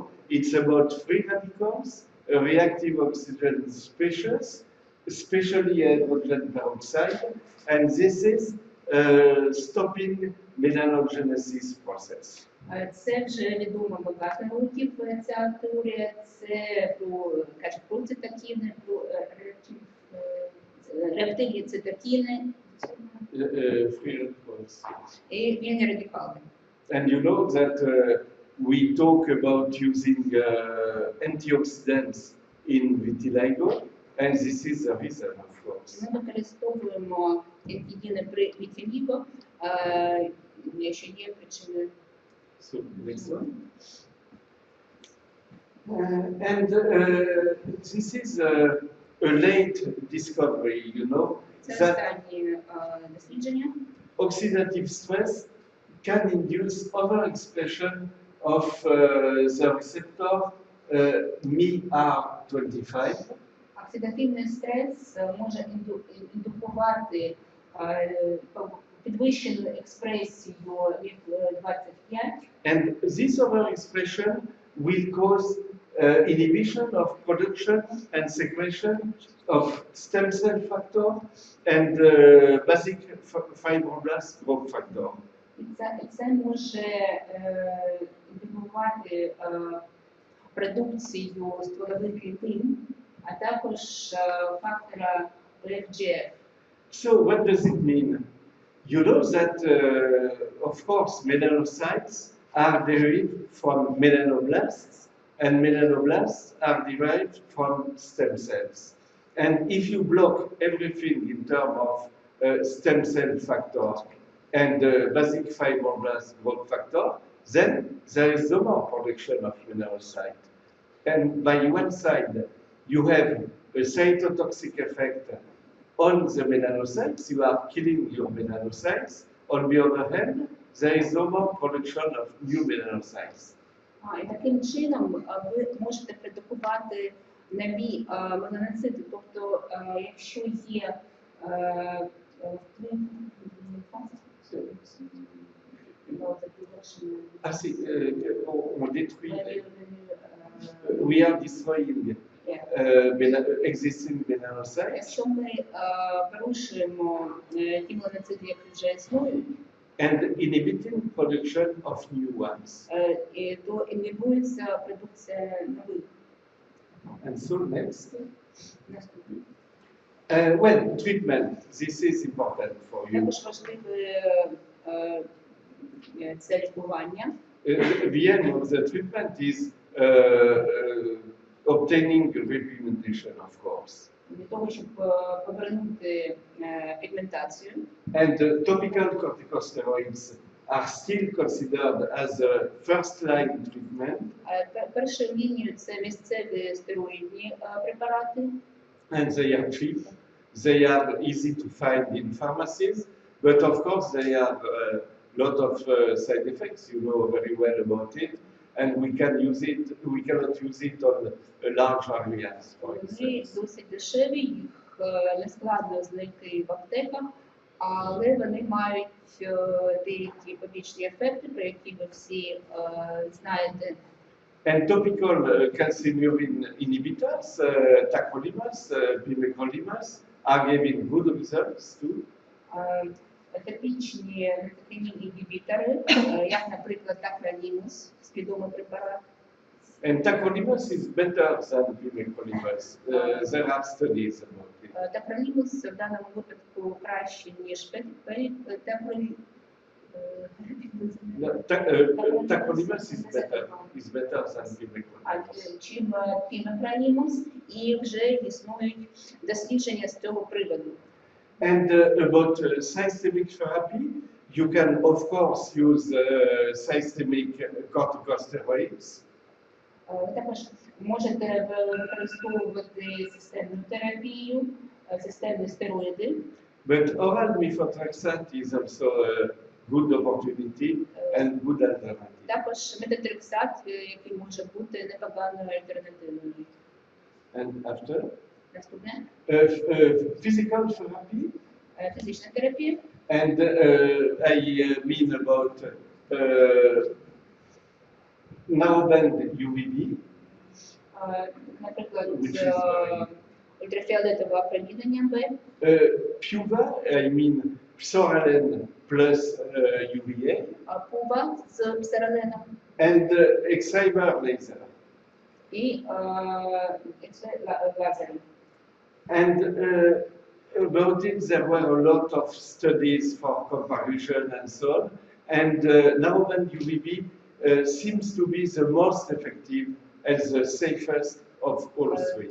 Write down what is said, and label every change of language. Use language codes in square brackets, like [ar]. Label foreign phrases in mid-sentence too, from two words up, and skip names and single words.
[en] It's about free radicals, reactive oxygen species, especially hydrogen peroxide, and this is stopping melanogenesis process. [uk] Це вже відомо багато років, ця теорія. Це каже про цитокіни, про реактивні цитокіни [en] Free radicals. [uk] і вільні радикали. [en] And you know that we talk about using antioxidants in vitiligo, and this is the reason, of course. [uk] Ми використовуємо антигени при вітіліго, якщо є причини. [en] So, next one. And this is a late discovery, you know, [uk] Це [en] that [uk] останні дослідження. [en] oxidative stress can induce overexpression of the receptor MIR25. [uk] Оксидативний стрес може індукувати підвищену експресію МІФ-25. [en] And this overexpression will cause inhibition of production and secretion of stem cell factor and basic fibroblast growth factor. [uk] І це може індукувати продукцію стволових клітин, а також фактора FGF. [en] So what does it mean? You know that, of course, melanocytes are derived from melanoblasts, and melanoblasts are derived from stem cells. And if you block everything in terms of stem cell factor and basic fibroblast growth factor, then there is no more production of melanocyte. And by one side, you have a cytotoxic effect on the melanocytes, you are killing your melanocytes. On the other hand, there is no more production of new melanocytes. [uk] І таким чином ви можете продукувати нові меланоцити. Тобто, якщо є [fr] Ah si, on détruit, [en] we are destroying existing melanocytes, [uk] Якщо ми порушуємо ті меланоцити, які вже існують, [en] and inhibiting production of new ones. [uk] то інгібується продукція нових. [en] And so next. [uk] Наступний. [en] Well, treatment, this is important for you. [uk] Також важливе це лікування. [en] The aim of the treatment is obtaining repigmentation, of course. [uk] Для того, щоб повернути пігментацію. [en] And topical corticosteroids are still considered as a first-line treatment, [uk] Першою лінією це місцеві стероїдні препарати. [en] and they are cheap. They are easy to find in pharmacies, but of course they have a lot of side effects. You know very well about it, and we cannot use it on large areas, for [uk] Вони [en] instance. [uk] досить дешеві, їх не складно знайти в аптеках, Але вони мають деякі побічні ефекти, про які ви всі знаєте. [en] And topical calcineurin inhibitors, tacrolimus, pimecrolimus, are giving good results too. [uk] Топічні інгібітори, як, наприклад, тacrolimus, відомий препарат. [en] And tacrolimus is better than pimecrolimus. There are studies about it. [uk] Tacrolimus в даному випадку краще, ніж [en] Tacrolimus is better than pimecrolimus. [uk] чим пімекролімус, і вже існують дослідження з цього приводу. [en] And about systemic therapy, you can of course use systemic corticosteroids. [uk] Ви також можете використовувати системну терапію, системні стероїди. [en] But oral methotrexate is also a good opportunity and good alternative. [uk] Також метотрексат, який може бути непоганою альтернативою. [en] And after? [uk] Наступне. [en] Physical therapy. [uk] Фізична терапія. [en] And I mean about narrowband UVB. [uk] Наприклад, ультрафіолетове опромінення Б. [en] PUVA, I mean psoralen plus UVA. [uk] ПУВА з псораленом. [en] And X-ray laser. [uk] І лазером. [en] And about it, there were a lot of studies for comparison and so on. And narrowband UVB seems to be the most effective and the safest of all three.